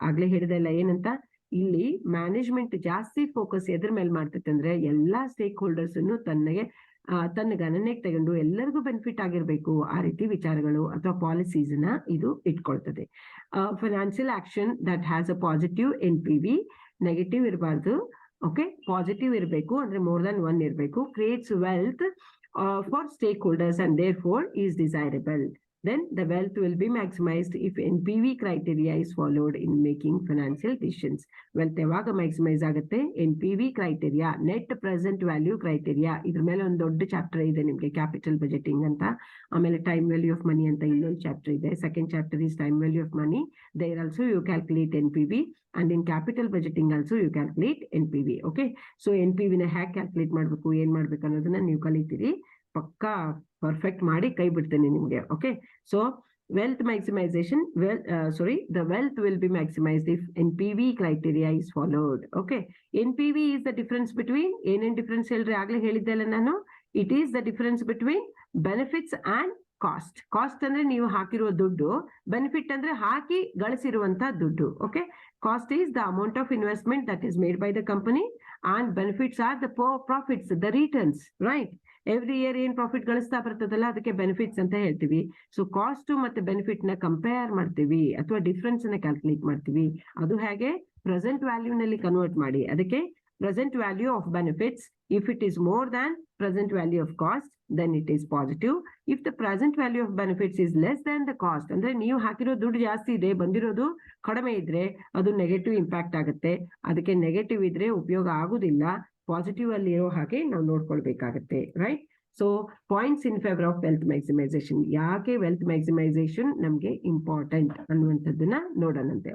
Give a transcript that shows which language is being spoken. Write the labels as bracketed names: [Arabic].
[Kannada] ಆಗ್ಲೇ ಹೇಳಿದೆಲ್ಲ ಏನಂತ, ಇಲ್ಲಿ ಮ್ಯಾನೇಜ್ಮೆಂಟ್ ಜಾಸ್ತಿ ಫೋಕಸ್ ಎದ್ರ ಮೇಲೆ ಮಾಡ್ತೈತೆ ಅಂದ್ರೆ ಎಲ್ಲಾ ಸ್ಟೇಕ್ ಹೋಲ್ಡರ್ಸ್ ಅನ್ನು ತನ್ನ ಗಣನೆಗೆ ತಗೊಂಡು ಎಲ್ಲರಿಗೂ ಬೆನಿಫಿಟ್ ಆಗಿರ್ಬೇಕು, ಆ ರೀತಿ ವಿಚಾರಗಳು ಅಥವಾ ಪಾಲಿಸೀಸ್ ನ ಇದು ಇಟ್ಕೊಳ್ತದೆ. [English] financial action that has a positive NPV, [Kannada] negative ಇರಬಾರ್ದು. [English] okay, [Kannada] ಪಾಸಿಟಿವ್ ಇರಬೇಕು, ಅಂದ್ರೆ ಮೋರ್ ದನ್ 1 ಇರಬೇಕು. [English] Creates wealth for stakeholders and therefore is desirable. Then the wealth will be maximized if NPV criteria is followed in making financial decisions. Wealth [Kannada] ಯಾವಾಗ maximise ಆಗುತ್ತೆ? [English] NPV criteria, net present value criteria. [Kannada] ಇದ್ರ ಮೇಲೆ ಒಂದು ದೊಡ್ಡ chapter ಇದೆ ನಿಮ್ಗೆ, capital budgeting ಅಂತ. ಆಮೇಲೆ ಟೈಮ್ ವ್ಯಾಲ್ಯೂ ಆಫ್ ಮನಿ ಅಂತ ಇನ್ನೊಂದು ಚಾಪ್ಟರ್ ಇದೆ. [English] Second chapter is time value of money. There also you calculate NPV, and in capital budgeting also you calculate NPV. [Kannada] Okay, so NPV ನ hack calculate ಮಾಡ್ಬೇಕು, ಏನ್ ಮಾಡ್ಬೇಕು ಅನ್ನೋದನ್ನ ನೀವು ಕಲಿತೀರಿ. ಪಕ್ಕಾ ಪರ್ಫೆಕ್ಟ್ ಮಾಡಿ ಕೈ ಬಿಡ್ತೇನೆ ನಿಮ್ಗೆ. [English] Okay, so wealth maximization, the wealth will be maximized if NPV criteria is followed. Okay, NPV is the difference between, [Kannada] ಏನೇನ್ ಡಿಫರೆನ್ಸ್ ಹೇಳ್ರಿ ಆಗ್ಲೇ ಹೇಳಿದ್ದೆಲ್ಲ ನಾನು, [English] it is the difference between benefits and cost. [Kannada] Cost ಅಂದ್ರೆ ನೀವು ಹಾಕಿರುವ ದುಡ್ಡು, ಬೆನಿಫಿಟ್ ಅಂದ್ರೆ ಹಾಕಿ ಗಳಿಸಿರುವಂತ ದುಡ್ಡು. [English] Okay, cost is the amount of investment that is made by the company, and benefits are the profits, the returns, right? Every year [Kannada] ಏನ್ profit ಗಳಿಸ್ತಾ ಬರ್ತದಲ್ಲ ಅದಕ್ಕೆ benefits ಅಂತ ಹೇಳ್ತೀವಿ. ಸೊ ಕಾಸ್ಟ್ ಮತ್ತೆ ಬೆನಿಫಿಟ್ ನ ಕಂಪೇರ್ ಮಾಡ್ತೀವಿ ಅಥವಾ ಡಿಫ್ರೆನ್ಸ್ ನ ಕ್ಯಾಲ್ಕುಲೇಟ್ ಮಾಡ್ತೀವಿ. ಅದು ಹೇಗೆ? ಪ್ರೆಸೆಂಟ್ ವ್ಯಾಲ್ಯೂ ನಲ್ಲಿ ಕನ್ವರ್ಟ್ ಮಾಡಿ. [English] ಅದಕ್ಕೆ present value of benefits, if it is more than present value of cost, then it is positive. If the present value of benefits is less than the cost, [Kannada] ಅಂದ್ರೆ ನೀವು ಹಾಕಿರೋ ದುಡ್ಡು ಜಾಸ್ತಿ ಇದೆ, ಬಂದಿರೋದು ಕಡಿಮೆ ಇದ್ರೆ ಅದು ನೆಗೆಟಿವ್ ಇಂಪ್ಯಾಕ್ಟ್ ಆಗುತ್ತೆ. ಅದಕ್ಕೆ ನೆಗೆಟಿವ್ ಇದ್ರೆ ಉಪಯೋಗ ಆಗುದಿಲ್ಲ. ಪಾಸಿಟಿವ್ ಅಲ್ಲಿ ಇರೋ ಹಾಗೆ ನಾವು ನೋಡ್ಕೊಳ್ಬೇಕಾಗತ್ತೆ, right? So [English] Points in favour of wealth maximisation. [Kannada] ಯಾಕೆ ವೆಲ್ತ್ ಮ್ಯಾಕ್ಸಿಮೈಸೇಷನ್ ನಮ್ಗೆ ಇಂಪಾರ್ಟೆಂಟ್ ಅನ್ನುವಂಥದ್ದನ್ನ ನೋಡೋಣಂತೆ.